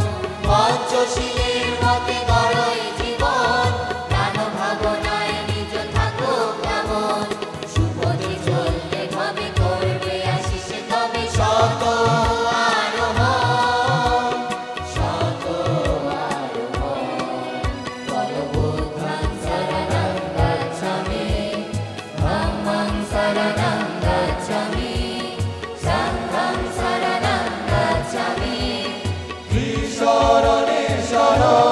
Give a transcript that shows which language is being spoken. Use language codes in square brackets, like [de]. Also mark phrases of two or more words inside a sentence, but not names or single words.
[bn] পঞ্চশীলের মতো করো এ জীবন, দান ভাবনায় নিজ থাকো কেমন। সুপথে চললে ভাবে করবে আশিস তবে শত আরোহণ, শত আরোহণ। [pi] বলো বুদ্ধং শরণং গচ্ছামি, ধম্মং শরণং গচ্ছামি, সংঘং শরণং গচ্ছামি, [bn] শ্রী শরণে শরণ।